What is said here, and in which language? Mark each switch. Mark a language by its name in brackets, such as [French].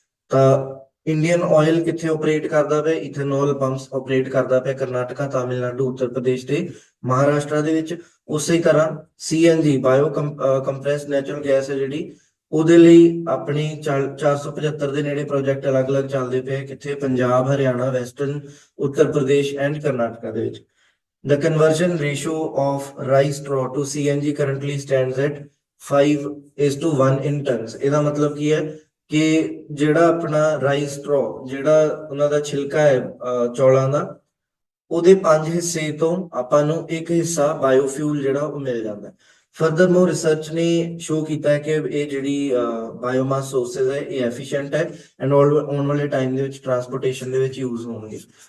[Punjabi] ਤਾਂ Indian oil ਕਿੱਥੇ operate ਕਰਦਾ ਪਿਆ, ਇਥਨੋਲ ਪੰਪਸ ਆਪਰੇਟ ਕਰਦਾ ਪਿਆ ਕਰਨਾਟਕਾ, ਤਾਮਿਲਨਾਡੂ, ਉੱਤਰ ਪ੍ਰਦੇਸ਼ ਤੇ ਮਹਾਰਾਸ਼ਟਰ ਦੇ ਵਿੱਚ। ਉਸੇ ਤਰ੍ਹਾਂ CNG ਬਾਇਓ ਕੰਪਰੈਸਡ ਨੈਚੁਰਲ ਗੈਸ ਹੈ ਜਿਹੜੀ ਉਹਦੇ ਲਈ ਆਪਣੀ 475 ਦੇ ਨੇੜੇ ਪ੍ਰੋਜੈਕਟ ਅਲੱਗ-ਅਲੱਗ ਚੱਲਦੇ ਪਏ ਕਿੱਥੇ, ਪੰਜਾਬ, ਹਰਿਆਣਾ, ਵੈਸਟਰਨ, ਉੱਤਰ ਪ੍ਰਦੇਸ਼ ਐਂਡ ਕਰਨਾਟਕਾ ਦੇ ਵਿੱਚ। [English] The conversion ratio of rice straw to CNG currently stands at 5:1 in tons। [Punjabi] ਇਹਦਾ ਮਤਲਬ ਕੀ ਹੈ ਕਿ ਜਿਹੜਾ ਆਪਣਾ ਰਾਈਸ ਸਟ੍ਰॉ ਜਿਹੜਾ ਉਹਨਾਂ ਦਾ ਛਿਲਕਾ ਹੈ ਚੌਲਾਂ ਦਾ, ਉਹਦੇ 5 ਹਿੱਸੇ ਤੋਂ ਆਪਾਂ ਨੂੰ ਇੱਕ ਹਿੱਸਾ ਬਾਇਓਫਿਊਲ ਜਿਹੜਾ ਉਹ ਮਿਲ ਜਾਂਦਾ ਹੈ। ਫਰਦਰਮੋਰ ਰਿਸਰਚ ਨੇ ਸ਼ੋ ਕੀਤਾ ਹੈ ਕਿ ਇਹ ਜਿਹੜੀ ਬਾਇਓਮਾਸ ਸੋਰਸਸ ਹੈ ਇਹ ਐਫੀਸ਼ੀਐਂਟ ਹੈ ਐਂਡ ਆਉਣ ਵਾਲੇ ਟਾਈਮ ਦੇ ਵਿੱਚ ਟਰਾਂਸਪੋਰਟੇਸ਼ਨ ਦੇ ਵਿੱਚ ਯੂਜ਼ ਹੋਣਗੇ।